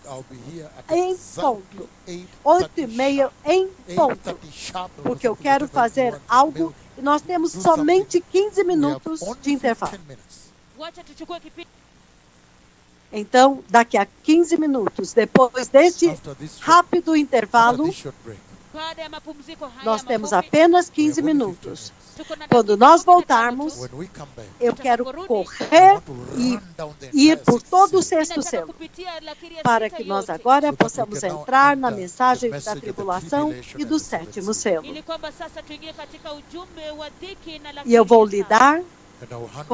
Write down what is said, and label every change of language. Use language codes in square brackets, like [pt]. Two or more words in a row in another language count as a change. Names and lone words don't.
[pt] Em ponto. 8h30 em ponto. Porque eu quero fazer algo e nós temos somente 15 minutos de intervalo. Então, daqui a 15 minutos, depois deste rápido intervalo, [sw] baada ya mapumziko haya [pt] Nós temos [sw] mafupi, [pt] apenas [en] We 15 have only 15 [pt] minutos. [en] minutes. [sw] tuko na [pt] Quando [sw] dakika [pt] nós [sw] 15 tu. [pt] voltarmos, [en] When we come back, [pt] eu quero [en] I [pt] correr [en] want to [pt] e [en] run down the [pt] ir [en] entire [pt] por [en] sixth [pt] todo o [en] seal, [pt] sexto [sw] Ninataka [pt] selo, [sw] kupitia lakiri ya [pt] para [sw] sita [pt] que nós [sw] yote, [pt] agora [en] so that we [pt] possamos [en] can now [pt] entrar na [en] enter [pt] mensagem [en] the [pt] da [en] message of the [pt] tribulação [en] tribulation [pt] e [en] and [pt] do [en] the seventh [pt] sétimo [en] seal. [pt] selo. [sw] ili kwamba sasa tuingie katika ujumbe wa dhiki na [pt] E [sw] lakiri [pt] eu vou [sw] ya saba. [pt] lidar [en] And I will handle